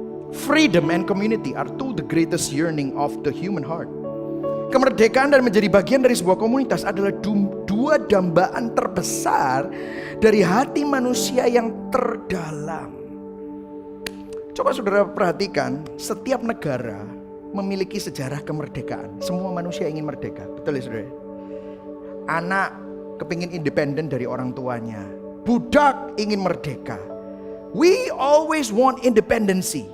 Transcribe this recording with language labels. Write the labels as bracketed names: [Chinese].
[English] Freedom and community are two the greatest yearning of the human heart. [Indonesian] Kemerdekaan dan menjadi bagian dari sebuah komunitas adalah dua dambaan terbesar dari hati manusia yang terdalam. Coba saudara perhatikan, setiap negara memiliki sejarah kemerdekaan. Semua manusia ingin merdeka, betul ya saudara? Anak kepingin independen dari orang tuanya. Budak ingin merdeka. [English] We always want independency.